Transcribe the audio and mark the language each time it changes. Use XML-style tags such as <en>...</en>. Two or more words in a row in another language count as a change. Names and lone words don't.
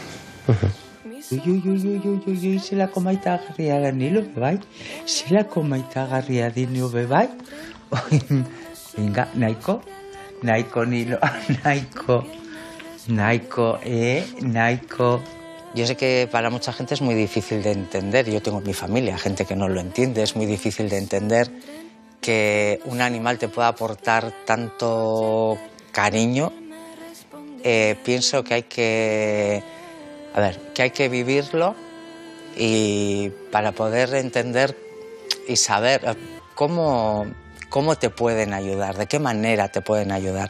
<eu>Zelako maitagarria genilo, bai? Zelako maitagarria dinio, bai? Venga, nahiko nilo, nahiko.</eu> <es>Yo sé que para mucha gente es muy difícil de entender, yo tengo mi familia, gente que no lo entiende, es muy difícil de entender que un animal te pueda aportar tanto cariño. Pienso que hay que vivirlo y para poder entender y saber cómo te pueden ayudar, de qué manera te pueden ayudar.</es>